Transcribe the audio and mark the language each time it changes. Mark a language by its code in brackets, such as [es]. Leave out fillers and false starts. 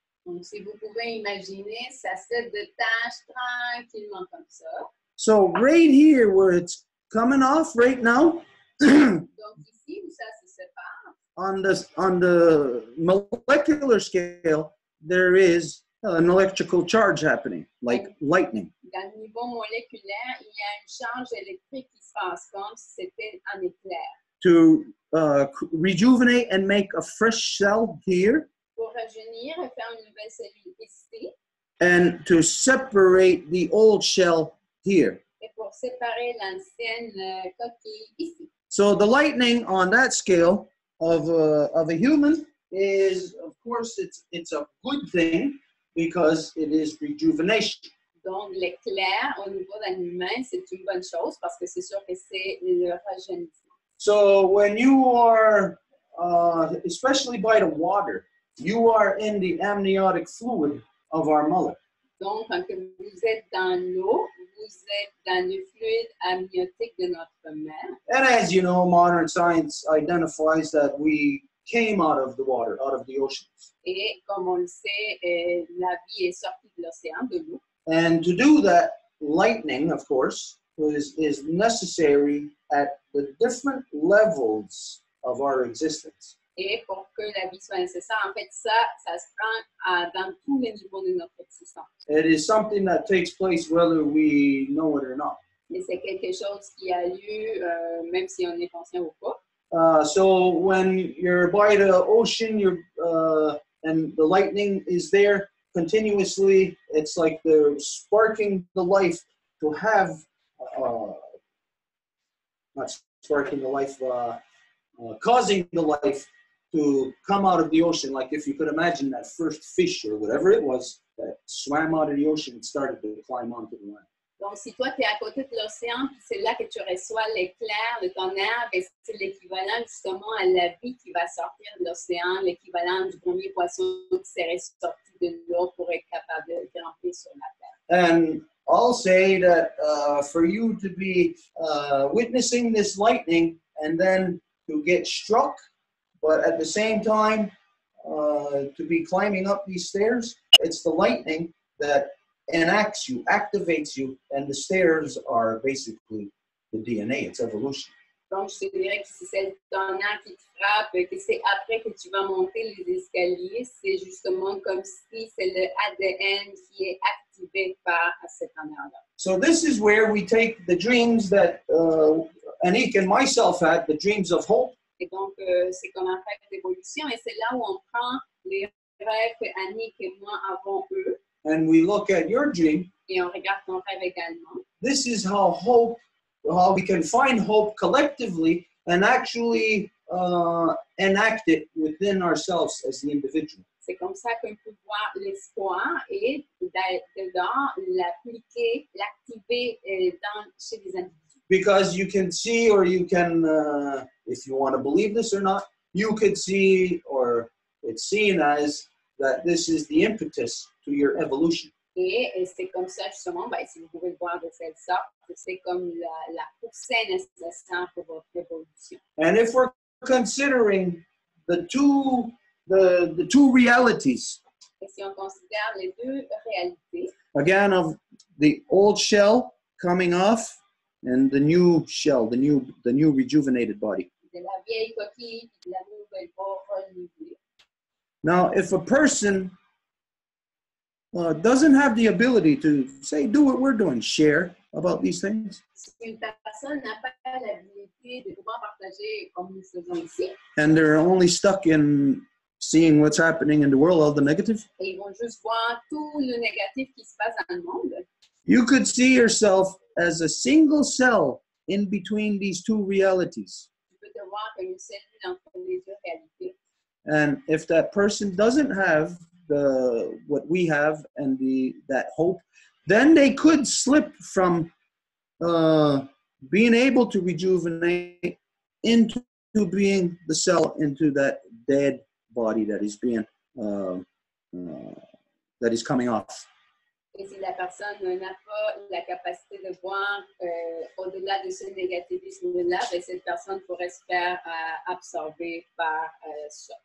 [fr] Donc, si vous pouvez imaginer, ça se détache tranquillement comme ça. [en] So right here where it's coming off right now, [fr] donc ici où ça se sépare, [en] on the molecular scale, there is an electrical charge happening, like lightning. [fr] Dans le niveau moléculaire, il y a une charge électrique qui se passe comme si c'était un éclair. [en] To rejuvenate and make a fresh cell here. [fr] Pour rajeunir et faire une nouvelle cellule ici. [en] And to separate the old shell here. [fr] Et pour séparer l'ancienne coquille ici. [en] So the lightning on that scale of a human is, of course, it's a good thing because it is rejuvenation. [fr] Donc, l'éclair au niveau d'un humain, c'est une bonne chose parce que c'est sûr que c'est le rajeunissement. [en] So when you are, especially by the water, you are in the amniotic fluid of our mother. [fr] Donc, quand vous êtes dans l'eau, vous êtes dans le fluide amniotique de notre mère. [en] And as you know, modern science identifies that we came out of the water, out of the oceans. [fr] Et comme on le sait, la vie est sortie de l'océan, de l'eau. [en] And to do that, lightning, of course, is necessary at the different levels of our existence. [fr] Et pour que la vie soit nécessaire, en fait, ça se prend dans tous les niveaux de notre existence. [en] It is something that takes place whether we know it or not. [fr] Mais c'est quelque chose qui a lieu, même si on est conscient ou pas. [en] So when you're by the ocean, and the lightning is there continuously, it's like they're sparking the life to have, not sparking the life, causing the life to come out of the ocean. Like if you could imagine that first fish or whatever it was that swam out of the ocean and started to climb onto the land. [fr] Donc, si toi, tu es à côté de l'océan, puis c'est là que tu reçois l'éclair de ton air, ben, c'est l'équivalent justement à la vie qui va sortir de l'océan, l'équivalent du premier poisson qui serait sorti de l'eau pour être capable de grimper sur la terre. [en] And I'll say that for you to be witnessing this lightning and then to get struck, but at the same time to be climbing up these stairs, it's the lightning that enacts you, activates you, and the stairs are basically the DNA, it's evolution. [fr] Donc, je te dirais que c'est ton air qui te frappe, que c'est après que tu vas monter les escaliers, c'est justement comme si c'est le ADN qui est activé par cet air-là. [en] So this is where we take the dreams that Anik and myself had, the dreams of hope. [fr] Et donc, c'est comme un rêve d'évolution, et c'est là où on prend les rêves que Annick et moi avons eux. [en] And we look at your dream. [fr] Et on regarde ton rêve également. [en] This is how we can find hope collectively and actually enact it within ourselves as the individual. [fr] C'est comme ça qu'on peut voir l'espoir et dedans l'appliquer, l'activer chez les individus. [en] Because you can see, or you can, if you want to believe this or not, you could see, or it's seen as, that this is the impetus to your evolution. [fr] Et c'est comme ça justement, ben, si vous pouvez le voir de cette sorte, c'est comme la poussée nécessaire pour votre évolution. [en] And if we're considering the two realities, [fr] et si on considère les deux réalités, [en] again, of the old shell coming off and the new shell, the new rejuvenated body. [fr] De la vieille coquille et de la nouvelle peau renouvelée. [en] Now, if a person doesn't have the ability to say, do what we're doing, share about these things. [fr] Si une personne n'a pas l'habilité de pouvoir partager comme nous faisons ici, [en] and they're only stuck in seeing what's happening in the world, all the negative. [fr] Et ils vont juste voir tout le négatif qui se passe dans le monde. [en] You could see yourself as a single cell in between these two realities. [fr] Tu peux te voir comme une cellule entre les deux réalités. [en] And if that person doesn't have what we have and that hope, then they could slip from being able to rejuvenate into being the cell, into that dead body that is being that is coming off. [fr] Et si la personne n'a pas la capacité de voir au-delà de ce négativisme-là, ben cette personne pourrait se faire absorber par ça.